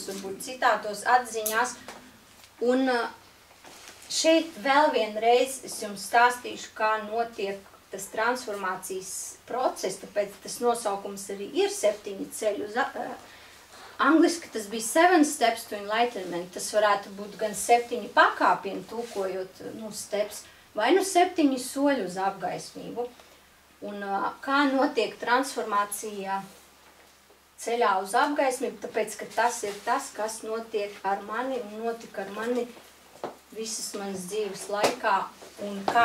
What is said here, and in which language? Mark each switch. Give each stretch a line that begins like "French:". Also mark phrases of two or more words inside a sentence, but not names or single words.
Latvian: varbūt citātos atziņās, un šeit vēl vienreiz es jums stāstīšu, kā notiek tas transformācijas process, tāpēc tas nosaukums arī ir 7 ceļi uz angliski tas bija 7
English: steps to enlightenment,
Latvian: tas varētu būt gan 7 pakāpieni, tūkojot, nu, steps, vai nu 7 soļi uz apgaismību. Un kā notiek transformācija ceļā uz apgaismību, tāpēc, ka tas ir tas, kas notiek ar mani un notika ar mani visas manas dzīves laikā, un kā